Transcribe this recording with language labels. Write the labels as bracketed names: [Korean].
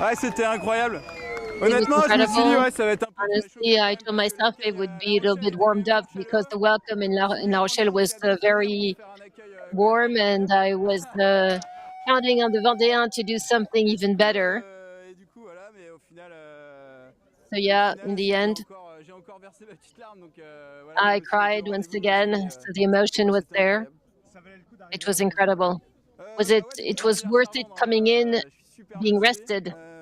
[French] Ouais, c'était incroyable. Honnêtement, je me suis dit, ouais, ça va être un peu. [English] Honestly, I told myself it would be a little bit warmed up because the welcome in La Rochelle was very warm, and I was counting on the Vendéens to do something even better. [French] Et du coup, voilà, mais au final. [English] So yeah, in the end, [French] J'ai encore versé ma petite larme, donc voilà. [English] I cried once again. So the emotion was there. It was incredible. It was worth it coming in, being rested?